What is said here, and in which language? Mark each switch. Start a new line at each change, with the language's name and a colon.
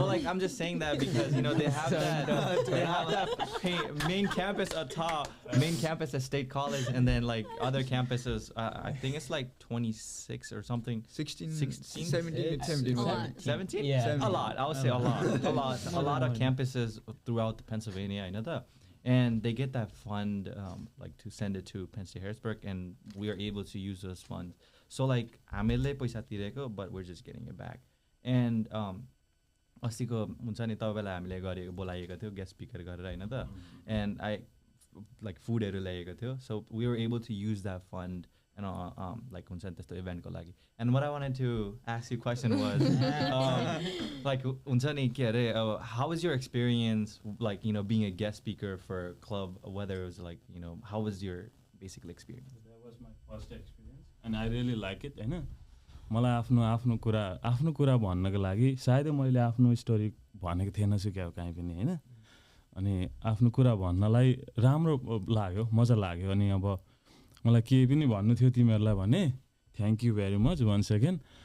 English: So like I'm just saying that because you know they have that main campus at top, main campus at State College, and then like other campuses I think it's like 26 or something, 17 yeah, a lot, I would say a lot of campuses throughout Pennsylvania, I know that. And they get that fund like to send it to Penn State Harrisburg, and we are able to use those funds. So like
Nepali: हामीले पैसा तिरेको
English: but we're just getting it back. And
Nepali: अस्तिको हुन्छ नि तपाईँलाई हामीले गरेको बोलाएको थियो गेस्ट स्पिकर गरेर हैन त,
English: and I like
Nepali: फुडहरू ल्याएको थियो,
English: so we were able to use that fund and like
Nepali: हुन्छ नि त्यस्तो इभेन्टको लागि.
English: And what I wanted to ask you question was like
Nepali: हुन्छ नि के अरे
English: how was your experience like you know being a guest speaker for a club, whether it was like you know how was your basically experience? That was my first experience and I really like it हैन.
Nepali: मलाई आफ्नो कुरा भन्नको लागि सायदै मैले आफ्नो story भनेको थिएन छु क्या कहीँ पनि हैन, अनि आफ्नो कुरा भन्नलाई राम्रो लाग्यो मजा लाग्यो. अनि अब मलाई केही पनि भन्नु थियो तिमीहरूलाई भने
English: Thank you very much once again.